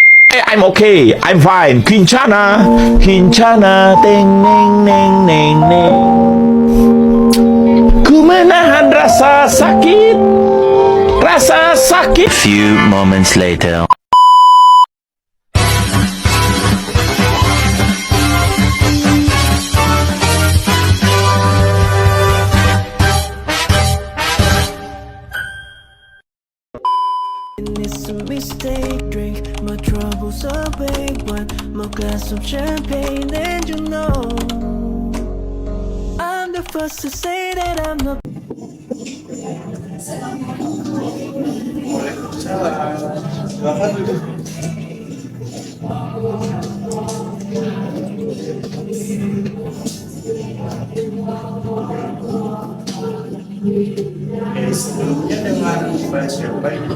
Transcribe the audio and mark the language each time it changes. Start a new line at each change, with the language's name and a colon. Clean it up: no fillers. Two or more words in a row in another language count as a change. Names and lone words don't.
English: I'm okay, I'm fine. Kincana, Kincana, teng neng neng neng neng.
Indonesian: Ku menahan rasa sakit, rasa sakit.
English: Few moments later. It's a mistake, drink my troubles away. One more glass of champagne, and you know I'm the first to say that I'm not.
Indonesian: Silakan duduk. Oke, sebelumnya dengan Mbak siapa ini?